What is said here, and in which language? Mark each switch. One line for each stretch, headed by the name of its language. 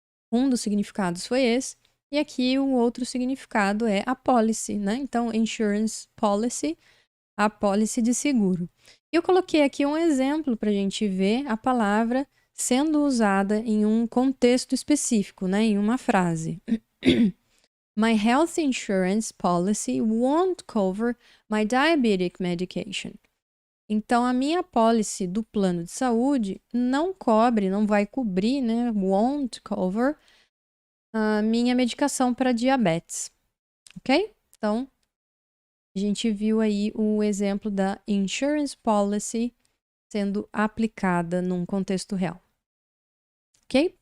Portuguese: Um dos significados foi esse. E aqui o outro significado é a policy, né? Então, insurance policy, a apólice de seguro. E eu coloquei aqui um exemplo para a gente ver a palavra sendo usada em um contexto específico, né? Em uma frase.
English: My health insurance policy won't cover my diabetic medication.
Portuguese: Então, a minha apólice do plano de saúde não cobre, não vai cobrir, né?
English: Won't cover
Portuguese: a minha medicação para diabetes. Ok? Então, a gente viu aí o exemplo da insurance policy sendo aplicada num contexto real. Ok?